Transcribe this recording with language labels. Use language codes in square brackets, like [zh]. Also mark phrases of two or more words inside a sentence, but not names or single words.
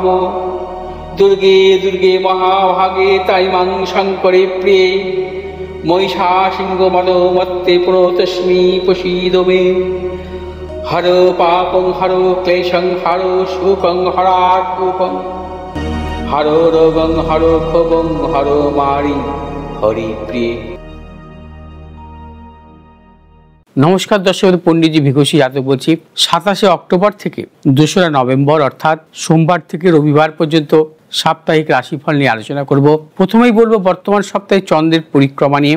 [sa] दुर्गे दुर्गे महाभागे ताइमां शङ्करे प्रिये महिषासिंहमदोमत्ते प्रणतोऽस्मि प्रसीद मे। हरो पापं हरो क्लेशं हरो शोकं हरात्मकं हरो रोगं हरो क्षोभं हरो मारि हरि प्रिय। [bn] নমস্কার দর্শক, পণ্ডিতজি ভিঘোষী যাদব বলছি। 27শে অক্টোবর থেকে 2রা নভেম্বর অর্থাৎ সোমবার থেকে রবিবার পর্যন্ত সাপ্তাহিক রাশিফল নিয়ে আলোচনা করব। প্রথমেই বলবো বর্তমান সপ্তাহে চন্দ্রের পরিক্রমা নিয়ে।